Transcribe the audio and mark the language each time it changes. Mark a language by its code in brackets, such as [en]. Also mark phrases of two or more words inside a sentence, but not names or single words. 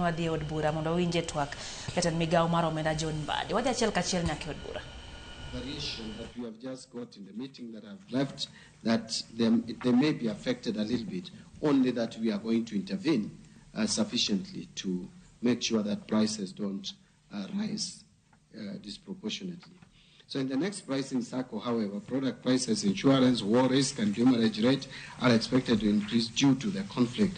[luo] wadhi od bura mondo winje twak Jatend migao mar omenda John Mbadi. Wadhi achiel kachiel nyaka od bura. [en] Variation that we have just got in the meeting that I've left, that they may be affected a little bit, only that we are going to intervene sufficiently to make sure that prices don't rise disproportionately. So in the next pricing cycle, however, product prices, insurance, war risk, and demurrage rate are expected to increase due to the conflict.